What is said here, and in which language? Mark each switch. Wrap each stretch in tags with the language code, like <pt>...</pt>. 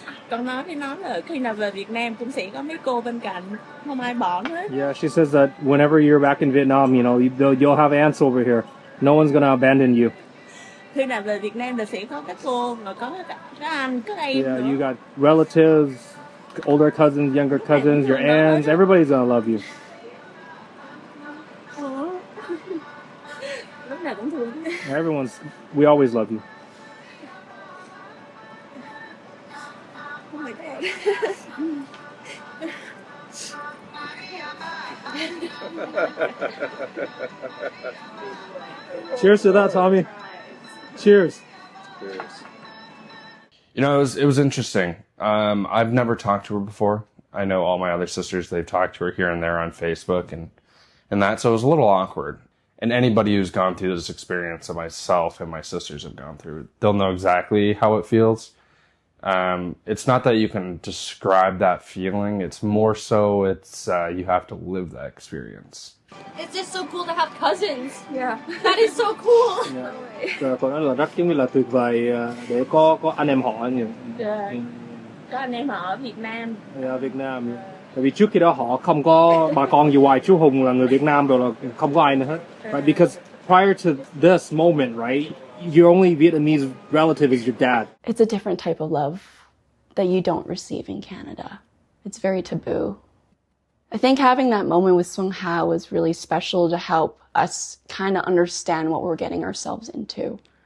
<vi>Con nói là khi nào về Việt Nam cũng sẽ có mấy cô bên cạnh, không ai bỏ hết.</vi> <en>Yeah, she says that whenever you're back in Vietnam, you know, you'll have aunts over here. No one's gonna abandon you.</en> <vi>Khi nào về Việt Nam là sẽ có các cô, rồi có các anh, các em.</vi> <en>Yeah, you got relatives, older cousins, younger cousins, your aunts. Everybody's gonna love you.</en> <vi>Lúc nào cũng thương.</vi> <en>We always love you. Oh my God. Cheers to that, Tommy. Cheers. You know, it was interesting. I've never talked to her before. I know all my other sisters, they've talked to her here and there on Facebook and that, so it was a little awkward. And anybody who's gone through this experience that myself and my sisters have gone through, they'll know exactly how it feels. It's not that you can describe that feeling. It's more so you have to live that experience. It's just so cool to have cousins. Yeah. That is so cool.</en> <vi>Còn đó là rất giống như là tuyệt vời để có anh em họ như. Có anh em họ ở Việt Nam. Việt Nam. Tại vì trước khi đó họ không có bà con gì ngoài chú Hùng là người Việt Nam rồi là không có ai nữa hết.</vi> <en>Right? Because prior to this moment, right, your only Vietnamese relative is your dad. It's a different type of love that you don't receive in Canada. It's very taboo. I think having that moment with Sunha was really special to help us kind of understand what we're getting ourselves into.</en>